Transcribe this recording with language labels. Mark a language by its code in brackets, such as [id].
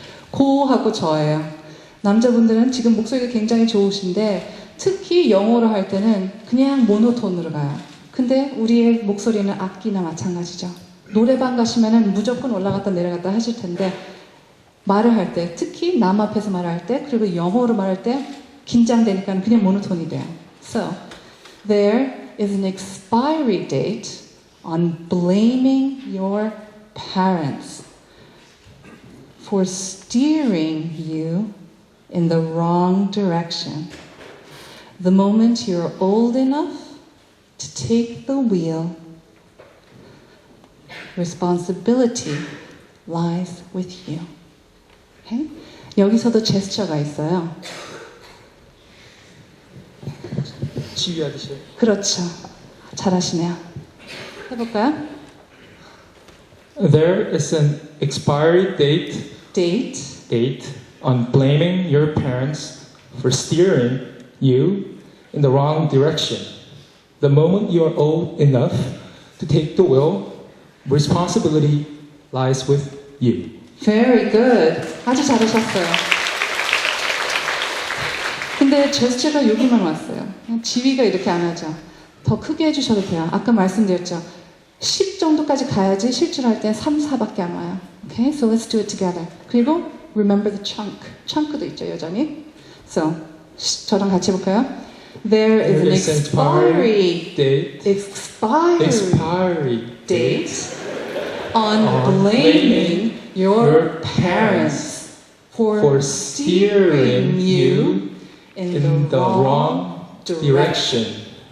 [ko] 고하고 저예요. 남자분들은 지금 목소리가 굉장히 좋으신데 특히 영어로 할 때는 그냥 모노톤으로 가요. 근데 우리의 목소리는 악기나 마찬가지죠. 노래방 가시면은 무조건 올라갔다 내려갔다 하실 텐데 말을 할 때, 특히 남 앞에서 말을 할 때, 그리고 영어로 말할 때 긴장되니까 그냥 모노톤이 돼요. [en] So, there is an expiry date on blaming your parents for steering you in the wrong direction. The moment you're old enough to take the wheel, responsibility lies with you. Okay? [ko] 여기서도 제스처가 있어요. 지휘하듯이. 그렇죠. 잘하시네요. 해볼까요? [en] There is an expiry date on blaming your parents for steering you in the wrong direction. The moment you are old enough to take the wheel, responsibility lies with you. Very good. [ko] 아주 잘하셨어요. 근데 제스처가 여기만 왔어요. 지휘가 이렇게 안 하죠. 더 크게 해주셔도 돼요. 아까 말씀드렸죠. 10 정도까지 가야지 실주할 때 3, 4밖에 안 와요. [en] Okay, so let's do it together. [ko] 그리고 [en] remember the chunk. [ko] chunk도 있죠, 여전히. So, 저랑 같이 해볼까요? [en] There is an expiry date. expiry date on blaming your parents for steering you in the wrong direction.